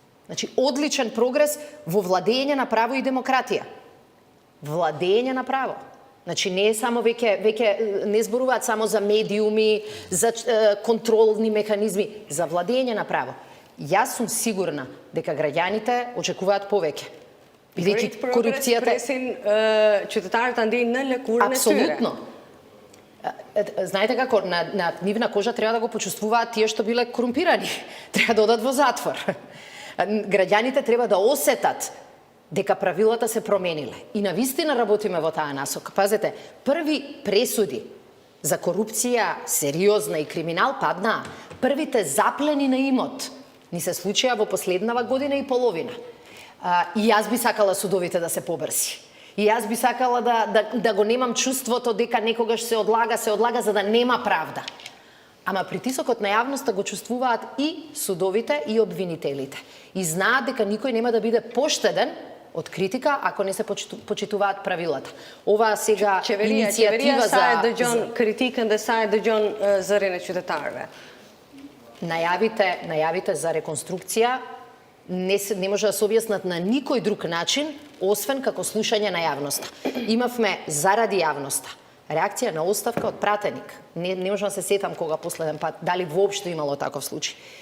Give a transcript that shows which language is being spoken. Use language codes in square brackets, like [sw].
[mk] Значи, одличен прогрес во владење на право и демократија. Владење на право. Значи, не е само веќе не зборуваат само за медиуми, за контролни механизми, за владење на право. Јас сум сигурна дека граѓаните очекуваат повеќе. Бидејќи корупцијата [sq] Преsin qytetarët ta ndjejnë në lëkurën e tyre. [mk] Апсолутно. Знаете како, на нивна кожа треба да го почувствуваат тие што биле корумпирани. Треба да одат во затвор. Граѓаните треба да осетат дека правилата се промениле. И навистина работиме во таа насока. Пазете, први пресуди за корупција, сериозна и криминал паднаа. Првите заплени на имот ни се случија во последнава година и половина. И јас би сакала судовите да се побрзи. И јас би сакала да го немам чувството дека некогаш се одлага за да нема правда. Ама притисокот на јавноста го чувствуваат и судовите и обвинителите. И знаат дека никој нема да биде поштеден од критика ако не се почитуваат правилата. Ова сега иницијатива за... [sq] Qeveria sa e dëgjon kritikën dhe sa e dëgjon zërin e qytetarëve. [mk] Најавите за реконструкција не може да се објаснат на никој друг начин, освен како слушање на јавноста. Имавме заради јавноста реакција на оставка од пратеник. Не можам да се сетам кога последен пат, дали воопшто имало таков случај.